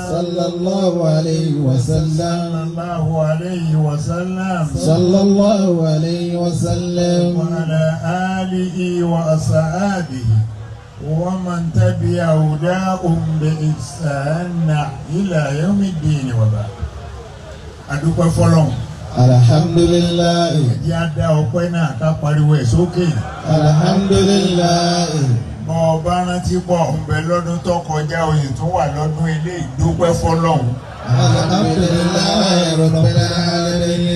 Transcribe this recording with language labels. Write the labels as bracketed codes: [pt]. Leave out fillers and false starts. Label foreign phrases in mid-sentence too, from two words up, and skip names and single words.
[ar] صلى الله عليه وسلم صلى الله عليه وسلم صلى الله عليه وسلم وعلى آله وأصحابه ومن تبع هداهم بإحسان إلى يوم الدين وبعد. [yo] adúpẹ́ fọ́lọ́run. alhamdulilayi. ẹ̀jẹ̀ á dá ọpẹ́ náà ká pariwo ẹ̀ sókè. alhamdulilayi. bọ́ ọba rántí pọ̀ ń bẹ lọ́dún tó kọjá oyè tó wà lọ́dún ilé ìdúpẹ́ fọ́lọ́run. [ar] الحمد لله رب العالمين.